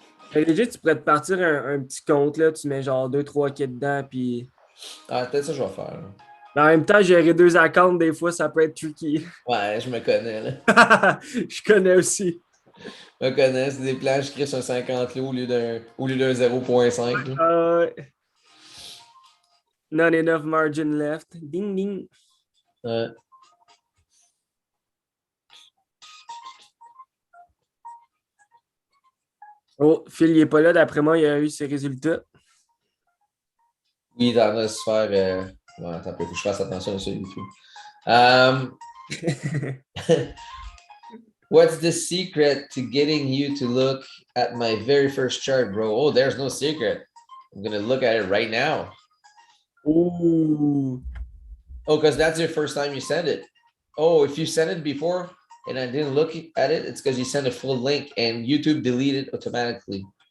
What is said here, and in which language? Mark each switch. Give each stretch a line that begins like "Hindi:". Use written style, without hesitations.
French: Fait que legit, tu pourrais te partir un petit compte, là, tu mets genre 2-3 kits dedans, puis... Ah, peut-être ça que je vais faire. Mais en même temps, gérer 2 accounts, des fois, ça peut être tricky. Ouais, je me connais, là. Je connais aussi. Je me connais, c'est des plans, je crée sur un 50 là, au lieu d'un 0.5.
English: Not enough margin left. Ding, ding.
French: Ouais. Oh, Phil, il est pas là. D'après moi, il a eu ses résultats. Oui, dans la sphère. Ouais, attends, faut que je fasse attention sur YouTube.
English: Um, what's the secret to getting you to look at my very first chart, bro? Oh, there's no secret. I'm gonna look at it right now. Oh, Oh, because that's your first time you send it. Oh, if you sent it before and I didn't look at it, it's because you sent a full link and YouTube deleted automatically.